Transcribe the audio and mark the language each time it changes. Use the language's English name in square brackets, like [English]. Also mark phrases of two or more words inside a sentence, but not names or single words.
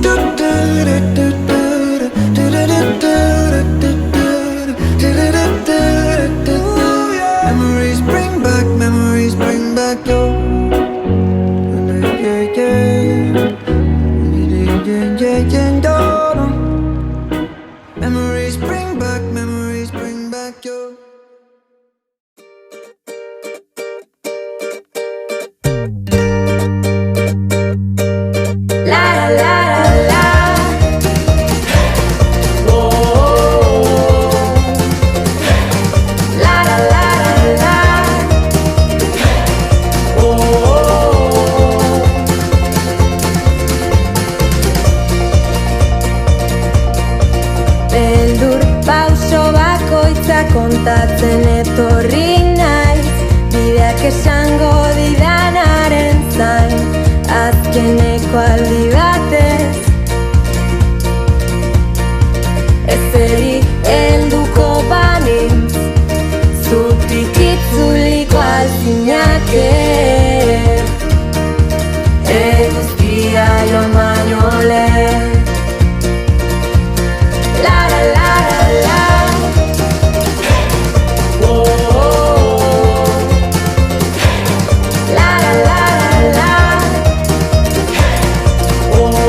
[English] Memories bring back your. Memories bring back your. La la la la. Whoa. La la la la. Whoa. [Basque] Beldur pauso bakoitza kontatzen etorri naiz, bideak esango didanaren zain, azkeneko aldi batez. Ezeri helduko banintz, zutik itzuliko alzinake, eguzkia joan baino lehen. La la la la la. Whoa. La la la la la. Whoa.